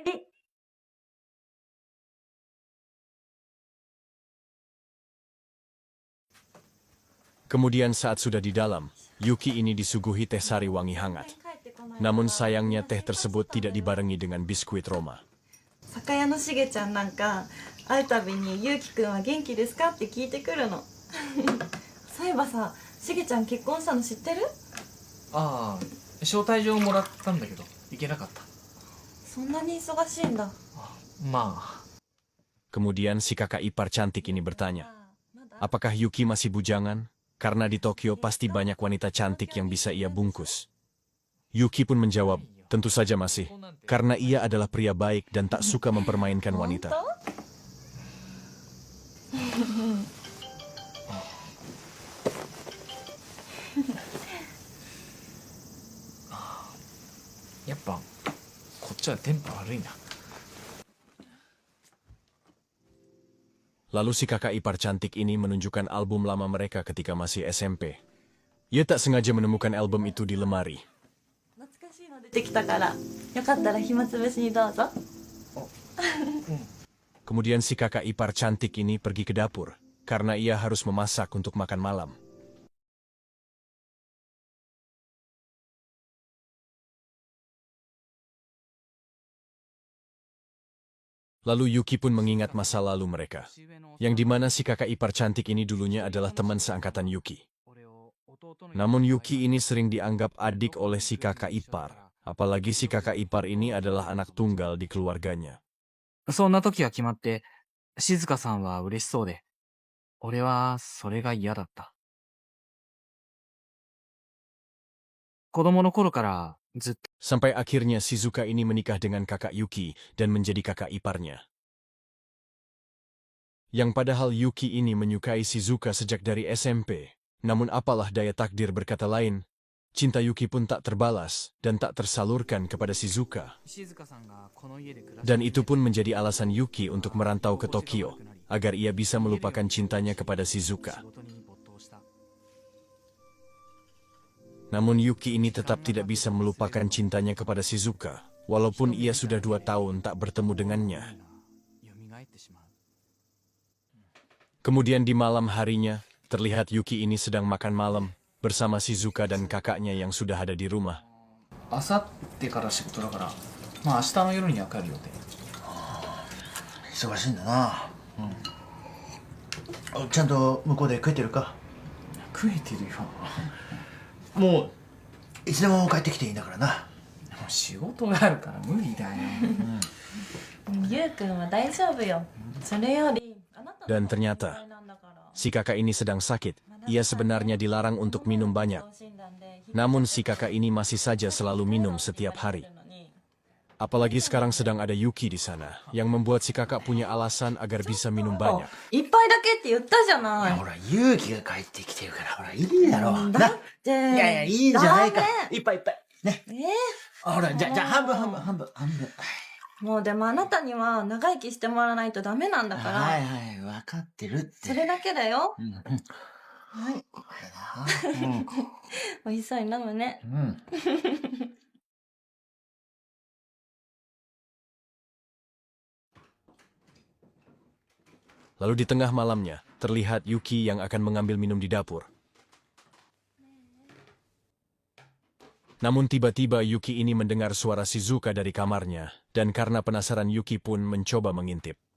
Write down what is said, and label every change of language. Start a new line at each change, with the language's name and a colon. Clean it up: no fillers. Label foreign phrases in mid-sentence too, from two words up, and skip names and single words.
Indonesian: Kemudian saat sudah di dalam, Yuki ini disuguhi teh sari wangi hangat. Namun sayangnya teh tersebut tidak dibarengi dengan biskuit Roma.
Japanese: 酒屋のしげちゃんなんか会うたびに「ゆうきくんは元気ですか?」って聞いてくるのそういえばさ、しげちゃん結婚したの知ってる？ああ、招待状もらったんだけど行けなかった。そんなに忙しいんだ。まあ
Indonesian: Kemudian si kakak ipar cantik ini bertanya, apakah Yuki masih bujangan? Karena di Tokyo pasti banyak wanita cantik yang bisa ia bungkus. Yuki pun menjawab, tentu saja masih, karena ia adalah pria baik dan tak suka mempermainkan wanita.
Japanese: やっぱこっちはテンポ悪いな。
Indonesian: Lalu si kakak ipar cantik ini menunjukkan album lama mereka ketika masih SMP. Ia tak sengaja menemukan album itu di lemari.
Japanese: 懐かしいの出てきたからよかったら暇つぶしにどうぞ。
Indonesian: Kemudian si kakak ipar cantik ini pergi ke dapur, karena ia harus memasak untuk makan malam. Lalu Yuki pun mengingat masa lalu mereka, yang dimana si kakak ipar cantik ini dulunya adalah teman seangkatan Yuki. Namun Yuki ini sering dianggap adik oleh si kakak ipar, apalagi si kakak ipar ini adalah anak tunggal di keluarganya.
Japanese: そんな時が決まって静香さんは嬉しそうで、俺はそれが嫌だった。子供の頃からずっと
Indonesian: Sampai akhirnya Shizuka ini menikah dengan kakak Yuki dan menjadi kakak iparnya. Yang padahal Yuki ini menyukai Shizuka sejak dari SMP. Namun apalah daya takdir berkata lain, cinta Yuki pun tak terbalas dan tak tersalurkan kepada Shizuka.
Japanese: 静香さんがこの家で暮らして
Indonesian: Dan itu pun menjadi alasan Yuki untuk merantau ke Tokyo, agar ia bisa melupakan cintanya kepada Shizuka.
Japanese: 仕事に没頭した。
Indonesian: Namun Yuki ini tetap tidak bisa melupakan cintanya kepada Shizuka, walaupun ia sudah 2 tahun tak bertemu dengannya.
Japanese: 蘇ってしまう。
Indonesian: Kemudian di malam harinya, terlihat Yuki ini sedang makan malam bersama Shizuka dan kakaknya yang sudah ada di rumah.
Japanese: 明後日から仕事だから、まあ明日の夜には帰る予定。忙しいんだな。ちゃんと向こうで食えてるか？食えてるよ。もういつでも帰ってきていいんだからな。もう仕事があるから無理だよ。ゆうくんは大丈夫よ。それよりあなたの
Indonesian: Dan ternyata,
Japanese: 問題なんだから。
Indonesian: si kakak ini sedang sakit. Ia sebenarnya dilarang untuk minum banyak. Namun si kakak ini masih saja selalu minum setiap hari. Apalagi sekarang sedang ada Yuki di sana, yang membuat si kakak punya alasan agar bisa minum banyak.
Japanese: 一杯だけって言ったじゃない。ほら勇気が帰ってきてるからほらいいだろう。な。だっていやいやいいじゃないかダメ。いっぱいいっぱい。ね。ほらじゃあ半分。もうでもあなたには長生きしてもらわないとダメなんだから、はいはい分かってるって。それだけだよ。うん。はい。これな。美味しそうに飲むね。うん。
Indonesian: Lalu di tengah malamnya, terlihat Yuki yang akan mengambil minum di dapur. Namun tiba-tiba Yuki ini mendengar suara Shizuka dari kamarnya, dan karena penasaran Yuki pun mencoba mengintip.